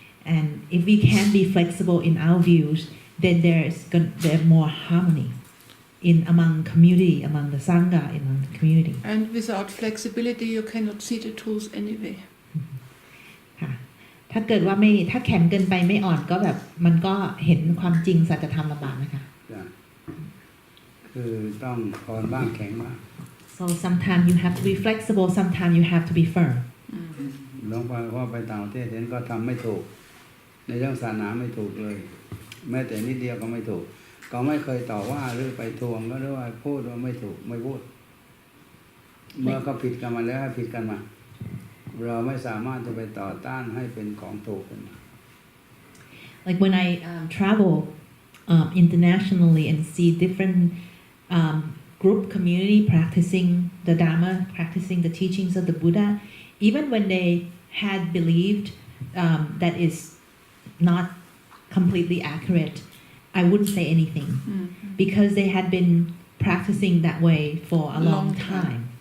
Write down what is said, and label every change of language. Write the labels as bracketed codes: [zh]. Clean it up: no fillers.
[en] And if we can't be flexible in our views, then there's more harmony among community, among the sangha, among the community. And without flexibility, you cannot see the truth anyway. [th] ค่ะถ้าเกิดว่าถ้าแข็งเกินไปไม่อ่อนก็แบบมันก็เห็นความจริงสัจธรรมลำบากนะคะ คือต้องอ่อนบ้างแข็งบ้าง [en] So sometimes you have to be flexible, sometimes you have to be firm. [th] หลวงพ่อไปต่างประเทศเห็นก็ทำไม่ถูกในเรื่องศาสนาไม่ถูกเลยแม้แต่นิดเดียวก็ไม่ถูกก็ไม่เคยต่อว่าหรือไปทวงก็หรือว่าพูดว่าไม่ถูกไม่พูดเมื่อเขาผิดกันมาแล้วให้ผิดกันมาเราไม่สามารถจะไปต่อต้านให้เป็นของถูกกันมา [en] Like when I travel internationally and see different group community practicing the Dharma, practicing the teachings of the Buddha, even when they had believed that is not completely accurate, I wouldn't say anything because they had been practicing that way for a long time.